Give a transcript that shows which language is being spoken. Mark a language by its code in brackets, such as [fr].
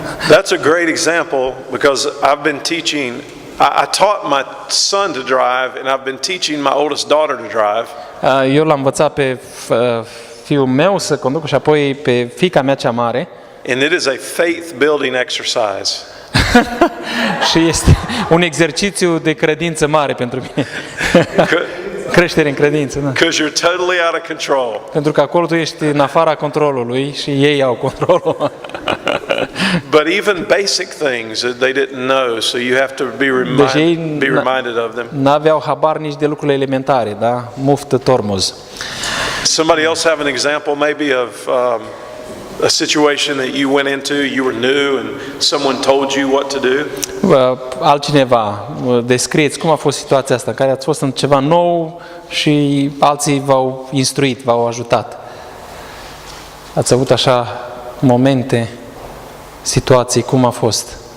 [en] That's a great example because I've been teaching, I taught my son to drive and I've been teaching my oldest daughter to drive. [ro] Eu l-am învățat pe fiul meu să conducă și apoi pe fiica mea cea mare. [en] And it is a faith building exercise. [ro] Și este un exercițiu de credință mare pentru mine. Creștere în credință, da. [en] Because you're totally out of control. [ro] Pentru că acolo tu ești în afara controlului și ei au controlul. [en] But even basic things that they didn't know, so you have to be reminded of them. [ro] N-aveau habar nici de lucrurile elementare, da? [ru] Muftă tormoz. [en] Somebody else have an example maybe of a situation that you went into, you were new and someone told you what to do? [ro] Altcineva, descrieți cum a fost situația asta, în care ați fost în ceva nou și alții v-au instruit, v-au ajutat. Ați avut așa momente, situații, cum a fost?